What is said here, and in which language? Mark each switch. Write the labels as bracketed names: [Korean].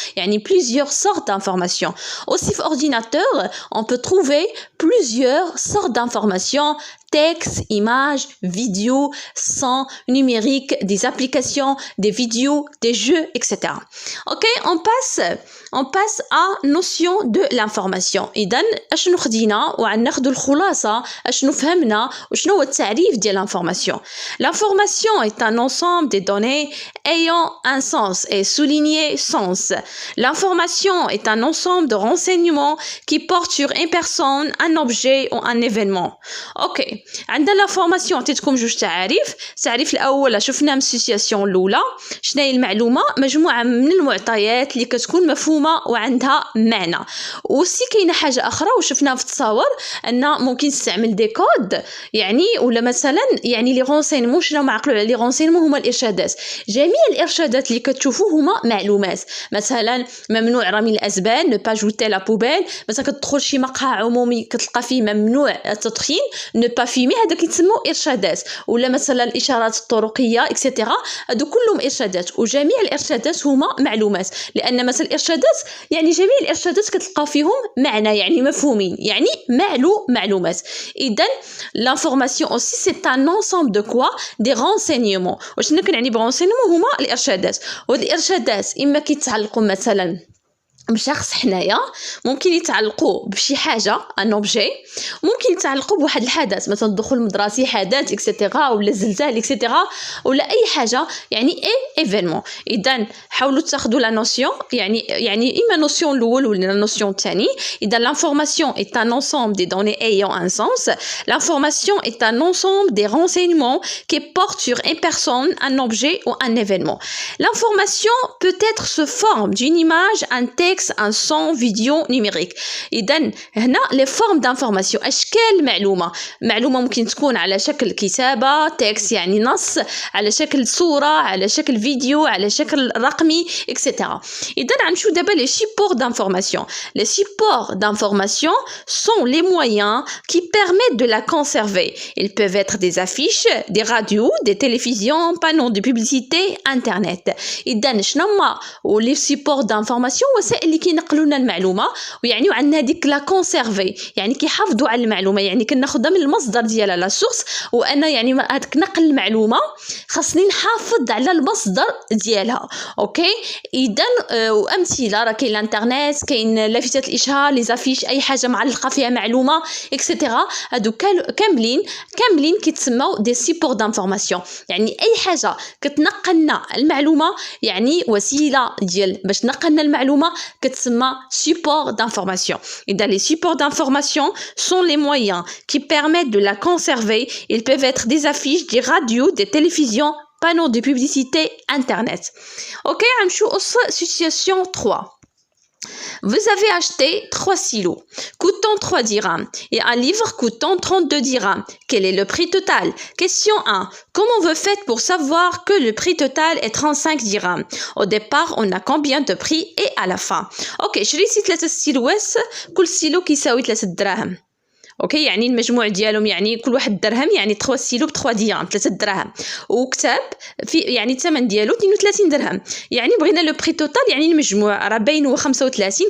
[French] يعني plusieurs sortes d'informations. Aussi في ordinateur, on peut trouver plusieurs sortes d'informations: texte, images, vidéos, son, numérique, des applications, des vidéos, des jeux, etc. Ok, on passe à notion de l'information. [Arabic] إذن أشنو خدينا وعناخدو الخلاصة، أشنو فهمنا وشنو هو التعريف ديال l'information. [French] L'information est un ensemble des données ayant un sens et souligné sens. L'information est un ensemble de renseignements qui portent sur une personne, un objet ou un événement. Ok, [Arabic] عندنا لا فورماسيون عطيتكم جوج تعاريف. التعريف الاول شفنا من السيتياسيون الاولى شنو هي المعلومه، مجموعه من المعطيات اللي كتكون مفهومه وعندها معنى. وسي كاينه حاجه اخرى وشفناها في التصاور ان ممكن تستعمل دي كود، يعني ولا مثلا يعني لي رونسينمون. شنو معقلوا على لي رونسينمون؟ هما الارشادات. جميع الارشادات اللي كتشوفوا هما معلومات. مثلا ممنوع رمي الازبال، نو با جوتي لا بوبيل. مثلا كتدخل شي مقهى عمومي كتلقى فيه ممنوع التدخين، نو با فيمي، هذا كيتسموا ارشادات. ولا مثلا الاشارات الطرقيه اكسيتيرا، هادو كلهم ارشادات. وجميع الارشادات هما معلومات، لان مثلا الارشادات يعني جميع الارشادات كتلقى فيهم معنى، يعني مفهومين، يعني معلومات. [French] اذا l'information aussi c'est un ensemble de quoi des renseignements. [Arabic] وشنو كنعني برونسينمون؟ هما الارشادات. وهاد الارشادات اما كيتعلقوا مثلا بشخص حنايا، ممكن يتعلقوا بشي حاجه ان اوبجي، ممكن يتعلقوا بواحد الحدث مثلا الدخول المدرسي، حدث اكسيتيرا، ولا الزلزال اكسيتيرا، ولا اي حاجه يعني ايفينمون. اذا حاولوا تاخذوا لا نوسيون، يعني اما نوسيون الاول ولا نوسيون الثاني. [French] اذا l'information est un ensemble des données ayant un sens. L'information est un ensemble des renseignements qui portent sur une personne, un objet ou un événement. L'information peut être sous forme d'une image, un texte, un son, vidéo, numérique. [Arabic] إذن هنا [French] les formes d'information، [Arabic] أشكال معلومة ممكن تكون على شكل كتابة تكست يعني نص، على شكل صورة، على شكل فيديو، على شكل رقمي etc. إذن غنشوف دابا [French] les supports d'information. Les supports d'information sont les moyens qui permettent de la conserver. Ils peuvent être des affiches, des radios, des télévisions, panneaux de publicité, internet. [Arabic] إذن شنو هما [French] les supports d'information؟ [Arabic] وسائل اللي كينقلوا لنا المعلومه، ويعني عندنا هذيك لا كونسيرفي، يعني كيحافظوا على المعلومه، يعني كناخذها من المصدر ديالها لا سورس. وانا يعني هذاك نقل المعلومه خاصني نحافظ على المصدر ديالها. اوكي اذا وامثله راه كاين الانترنت، كاين لافتات الاشهار، لي زافيش، اي حاجه معلقه فيها معلومه اكسيتيرا، هادو كاملين كيتسموا دي سيبور دانفورماسيون. يعني اي حاجه كتنقلنا المعلومه، يعني وسيله ديال باش نقلنا المعلومه كتسمى [French] support d'information. Et dans les supports d'information sont les moyens qui permettent de la conserver. Ils peuvent être des affiches, des radios, des télévisions, panneaux de publicité, internet. Ok, on situation 3. Vous avez acheté 3 stylos coûtant 3 dirhams et un livre coûtant 32 dirhams. Quel est le prix total? Question 1. Comment vous faites pour savoir que le prix total est 35 dirhams? Au départ, on a combien de prix et à la fin? [Arabic] Ok, شريتي 3 ستيلوات، كل ستيلو كيساوي 3 دراهم. اوكي يعني المجموع ديالهم يعني كل واحد درهم، يعني 3 ستيلو ب 3 درهم، 3 دراهم. وكتاب في يعني الثمن ديالو 32 درهم. يعني بغينا لو بري توتال، يعني المجموع راه باين هو 35.